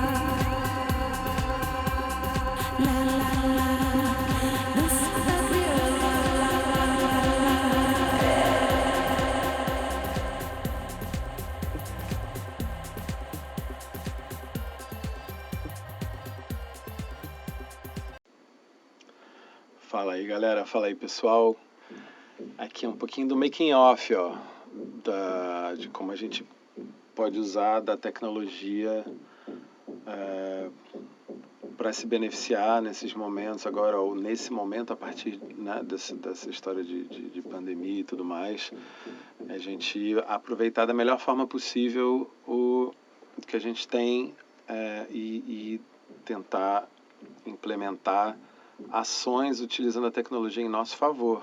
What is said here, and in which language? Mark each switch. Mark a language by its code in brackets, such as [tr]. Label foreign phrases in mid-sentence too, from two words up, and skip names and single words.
[pt] La la la. Dança da crioula, la la la Fala aí, galera. Fala aí, pessoal. Aqui é um pouquinho do [en] making off, [pt] ó, de como a gente pode usar da tecnologia para se beneficiar nesses momentos agora, ou nesse momento, a partir, né, dessa história de pandemia e tudo mais, a gente aproveitar da melhor forma possível o que a gente tem e tentar implementar ações utilizando a tecnologia em nosso favor.